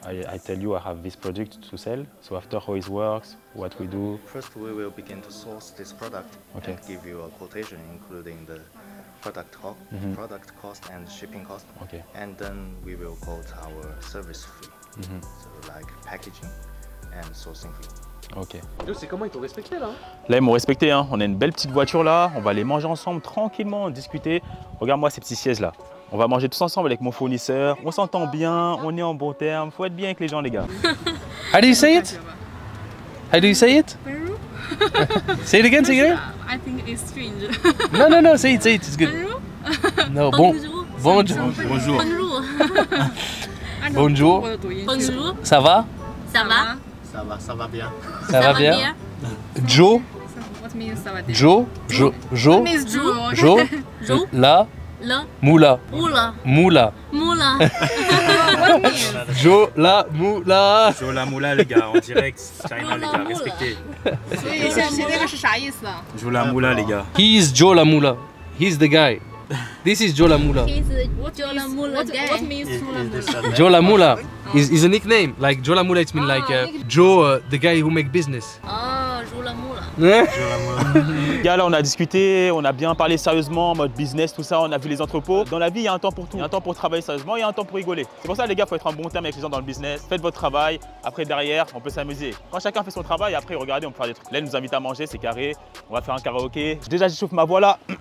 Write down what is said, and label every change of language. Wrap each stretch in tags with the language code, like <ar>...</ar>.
<en>I tell you I have this product to sell. So after how it works, what we do? First, we will begin to source this product Okay. and give you a quotation including the product cost and shipping cost. Okay. And then we will quote our service fee. So like packaging and sourcing fee. Ok.</en> <fr>C'est comment ils t'ont respecté là? Là, ils m'ont respecté, hein. On a une belle petite voiture là, on va aller manger ensemble tranquillement, discuter. Regarde-moi ces petits sièges là. On va manger tous ensemble avec mon fournisseur. On s'entend bien, on est en bon terme. Faut être bien avec les gens, les gars.</fr> <en>How do you say it? How do you say it? Peru? Say it again, say it again. I think it's strange. No, say it, it's good. Peru? No,</en> <fr>Bonjour. bonjour. Bonjour. Bonjour. Bonjour. Bonjour. Ça va? Ça va? Ça va bien. Ça va bien? Joe?</fr> <en>What means</en> <fr>ça va bien? Joe?</fr> <en>What means Joe?</en> <fr>Joe? Joe? La? La? Moula. Moula. Moula. Moula. Joe la moula. Joe la moula, les gars, en direct. China, les gars, respectez.</fr> <zh>这个是啥意思啊？</zh> <fr>Joe la moula, les gars.</fr> <en>He is Joe la moula. He's the guy. This is Joe la moula. He's Joe la Moula guy. What means Joe la Moula? Joe la moula is a nickname. Like Joe la moula, it's mean like Joe, the guy who make business. Ah, Joe la Moula.</en> <fr>Les gars, là, on a discuté, on a bien parlé sérieusement, en mode business, tout ça, on a vu les entrepôts. Dans la vie, il y a un temps pour tout. Il y a un temps pour travailler sérieusement, il y a un temps pour rigoler. C'est pour ça, les gars, il faut être en bon terme avec les gens dans le business. Faites votre travail, après, derrière, on peut s'amuser. Quand chacun fait son travail, après, regardez, on peut faire des trucs. Là, il nous invite à manger, c'est carré. On va faire un karaoké. Déjà, j'échauffe ma voix là.</fr>